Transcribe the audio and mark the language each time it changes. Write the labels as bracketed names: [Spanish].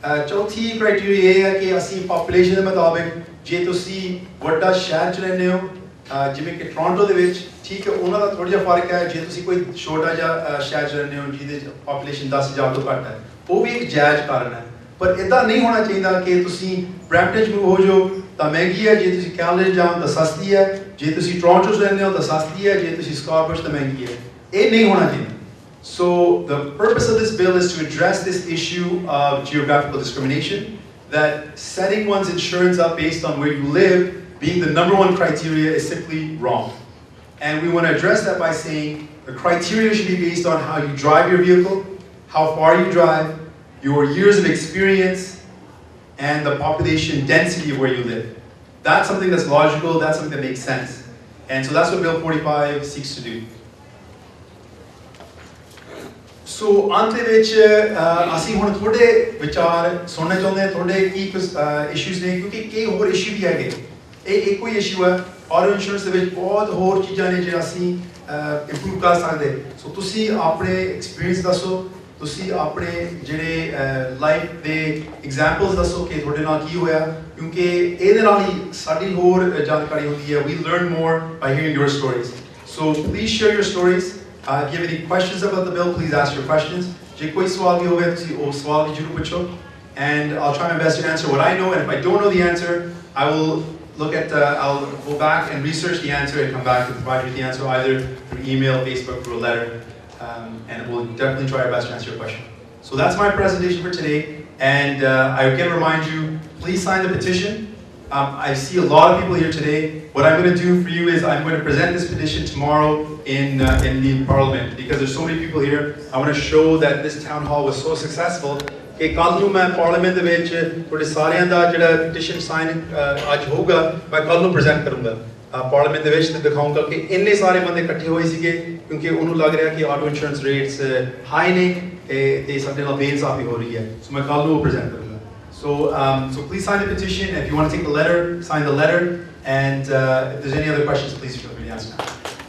[Punjabi] ਚੌਥੀ ਕ੍ਰਾਈਟੇਰੀਆ ਇਹ ਹੈ ਕਿ ਅਸੀਂ ਪਾਪੂਲੇਸ਼ਨ ਦੇ ਮੁਤਾਬਿਕ ਜੇ ਤੁਸੀਂ ਵੱਡਾ ਸ਼ਹਿਰ 'ਚ ਰਹਿੰਦੇ ਹੋ ਜਿਵੇਂ ਕਿ ਟੋਰਾਂਟੋ ਦੇ ਵਿੱਚ ਠੀਕ ਹੈ ਉਹਨਾਂ ਦਾ ਥੋੜਾ ਜਿਹਾ ਫਰਕ ਹੈ ਜੇ ਤੁਸੀਂ ਕੋਈ ਛੋਟਾ ਜਿਹਾ ਸ਼ਹਿਰ 'ਚ ਰਹਿੰਦੇ ਹੋ ਜਿਹਦੇ ਪਾਪੂਲੇਸ਼ਨ 10,000 ਤੋਂ ਘੱਟ ਹੈ ਉਹ ਵੀ ਇੱਕ ਜਾਇਜ਼ ਕਾਰਨ ਹੈ ਪਰ ਇੱਦਾਂ ਨਹੀਂ ਹੋਣਾ ਚਾਹੀਦਾ ਕਿ ਤੁਸੀਂ ਬ੍ਰੈਂਪਟਨ 'ਚ ਹੋ ਜਾਓ ਤਾਂ ਮਹਿੰਗੀ ਹੈ ਜੇ ਤੁਸੀਂ ਕੈਲਗਰੀ ਜਾਓ ਤਾਂ ਸਸਤੀ ਹੈ ਜੇ ਤੁਸੀਂ ਟੋਰਾਂਟੋ 'ਚ ਰਹਿੰਦੇ ਹੋ ਤਾਂ ਸਸਤੀ ਹੈ ਜੇ ਤੁਸੀਂ ਸਕਾਰਬਰੋ 'ਚ ਤਾਂ ਮਹਿੰਗੀ ਹੈ ਇਹ ਨਹੀਂ ਹੋਣਾ ਚਾਹੀਦਾ [English] So the purpose of this bill is to address this issue of geographical discrimination, that setting one's insurance up based on where you live being the number one criteria is simply wrong. And we want to address that by saying the criteria should be based on how you drive your vehicle, how far you drive, your years of experience, and the population density of where you live. That's something that's logical, that's something that makes sense. And so that's what Bill 45 seeks to do. [Punjabi] ਸੋ ਅੰਤ ਦੇ ਵਿੱਚ ਅਸੀਂ ਹੁਣ ਤੁਹਾਡੇ ਵਿਚਾਰ ਸੁਣਨਾ ਚਾਹੁੰਦੇ ਹਾਂ ਤੁਹਾਡੇ ਕੀ ਕੁਝ ਇਸ਼ੂਜ਼ ਨੇ ਕਿਉਂਕਿ ਕਈ ਹੋਰ ਇਸ਼ੂ ਵੀ ਹੈਗੇ ਇਹ ਇੱਕੋ ਹੀ ਇਸ਼ੂ ਹੈ ਆਟੋ ਇੰਸ਼ੋਰੈਂਸ ਦੇ ਵਿੱਚ ਬਹੁਤ ਹੋਰ ਚੀਜ਼ਾਂ ਨੇ ਜਿਹੜਾ ਅਸੀਂ ਇੰਪਰੂਵ ਕਰ ਸਕਦੇ ਸੋ ਤੁਸੀਂ ਆਪਣੇ ਐਕਸਪੀਰੀਅੰਸ ਦੱਸੋ ਤੁਸੀਂ ਆਪਣੇ ਜਿਹੜੇ ਲਾਈਫ ਦੇ ਐਗਜ਼ਾਮਪਲਸ ਦੱਸੋ ਕਿ ਤੁਹਾਡੇ ਨਾਲ ਕੀ ਹੋਇਆ ਕਿਉਂਕਿ ਇਹਦੇ ਨਾਲ ਹੀ ਸਾਡੀ ਹੋਰ ਜਾਣਕਾਰੀ ਹੁੰਦੀ ਹੈ [English] we learn more by hearing your stories so please share your stories if you have any questions about the bill, please ask your questions. [Punjabi] Je koi sawal bhi hoga tusi oh sawal bhi zarur pucho [English] and I'll try my best to answer what I know and if I don't know the answer, I will look at I'll go back and research the answer and come back to provide you the answer either through email, Facebook, through a letter and we'll definitely try our best to answer your question. So that's my presentation for today and I again remind you, please sign the petition. I see a lot of people here today. What I'm going to do for you is I'm going to present this petition tomorrow in the Parliament because there's so many people here. I want to show that this town hall was so successful. [Punjabi] कि कल नूं मैं Parliament ਦੇ ਵਿੱਚ ਤੁਹਾਡੇ ਸਾਰਿਆਂ ਦਾ ਜਿਹੜਾ petition sign ਅੱਜ ਹੋਊਗਾ ਮੈਂ ਕੱਲ ਨੂੰ present ਕਰੂੰਗਾ Parliament ਦੇ ਵਿੱਚ ਤੇ ਦਿਖਾਊਂਗਾ ਕਿ ਇੰਨੇ ਸਾਰੇ ਬੰਦੇ ਇਕੱਠੇ ਹੋਏ ਸੀਗੇ ਕਿਉਂਕਿ ਉਹਨੂੰ ਲੱਗ ਰਿਹਾ ਕਿ [English] auto insurance rates high [Punjabi] ਨੇ ਤੇ ਸਾਡੇ ਨਾਲ ਬੇਇਨਸਾਫੀ ਹੋ ਰਹੀ ਹੈ ਸੋ ਮੈਂ ਕੱਲ ਨੂੰ present ਕਰੂੰਗਾ [English] So please sign the petition. If you want to take the letter, sign the letter. And if there's any other questions, please feel free to ask now.